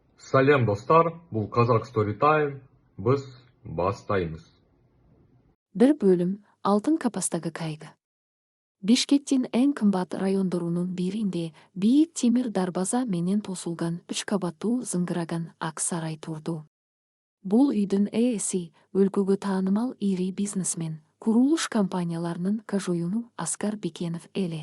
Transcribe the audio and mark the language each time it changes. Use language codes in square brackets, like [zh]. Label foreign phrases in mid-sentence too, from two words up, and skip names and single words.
[kk] Сәлем достар, бұл Қазақ Story Time, біз бастаймыз. Бір бөлім алтын капастағы кайгы. [ky] Бишкектин эң кымбат райондорунун биринде бийик темир дарбаза менен тосулган 3 кабаттуу зыңгыраган ак сарай турду. Бул үйдүн ээси өлкөгө таанымал ири бизнесмен, курулуш компанияларынын кожоюну Аскар Бекенов эле.